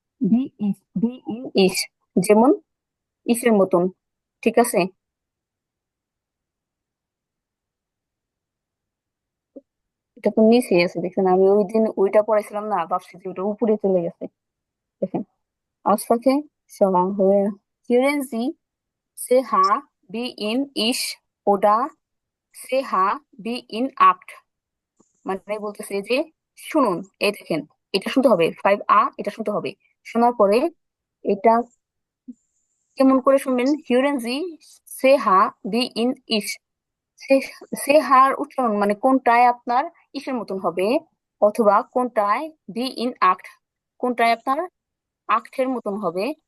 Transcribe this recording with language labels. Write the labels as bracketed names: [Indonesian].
[Bangla] Be in ইস, যেমন ইসের মতন। ঠিক আছে। এটা তো নিচে আছে, দেখছেন? আমি ওই দিন ওইটা পড়াইছিলাম না, ভাবছি যে ওটা উপরে চলে গেছে। দেখেন, [German] Aussprache hören Sie CH wie in ich oder CH wie in acht। [Bangla] মানে বলতেছে যে শুনুন, এই দেখেন, এটা শুনতে হবে 5 এটা শুনতে হবে। শোনার পরে এটা কেমন করে শুনবেন? হিউরেন জি সে হা বি ইন ইস। সে সে হার উচ্চারণ মানে কোনটায় আপনার ইসের মতন হবে, অথবা কোনটায় বি ইন আক্ট, কোনটায় আপনার আখের মতন হবে।